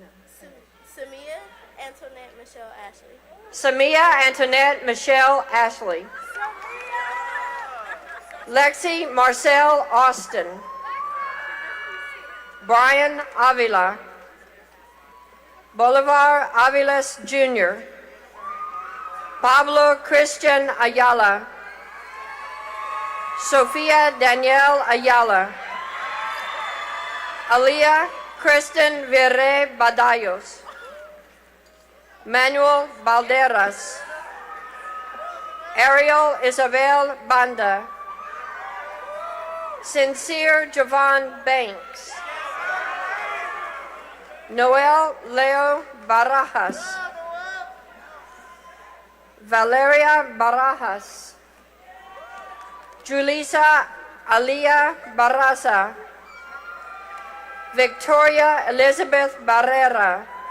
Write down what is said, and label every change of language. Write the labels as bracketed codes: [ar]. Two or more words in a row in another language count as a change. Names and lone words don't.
[en] Samia Antoinette Michelle Ashley. Samia Antoinette Michelle Ashley. Lexi Marcel Austin. Brian Avila. Bolivar Aviles Jr. Pablo Christian Ayala. Sofia Danielle Ayala. Alia Kristen Virre Badallos. Manuel Balderas. Ariel Isabel Banda. Sincere Javon Banks. Noel Leo Barajas. Valeria Barajas. Julissa Alia Barraza. Victoria Elizabeth Barrera.